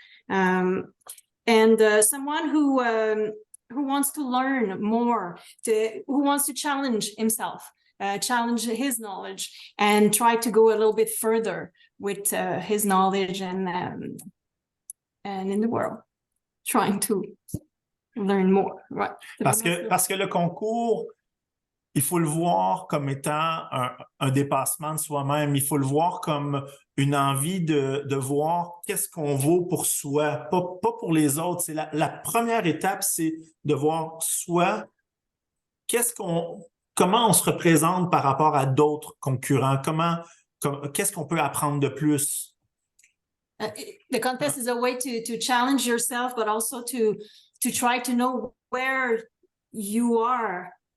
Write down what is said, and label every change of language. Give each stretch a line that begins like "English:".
English: And someone who wants to learn more, who wants to challenge himself, challenge his knowledge, and try to go a little bit further with his knowledge and in the world, trying to learn more. Right.
French: Parce que le concours, il faut le voir comme étant un dépassement de soi-même. Il faut le voir comme une envie de voir qu'est-ce qu'on vaut pour soi, pas pour les autres. C'est la première étape, c'est de voir soi, comment on se représente par rapport à d'autres concurrents, qu'est-ce qu'on peut apprendre de plus.
English: The contest is a way to challenge yourself, but also to try to know where you are.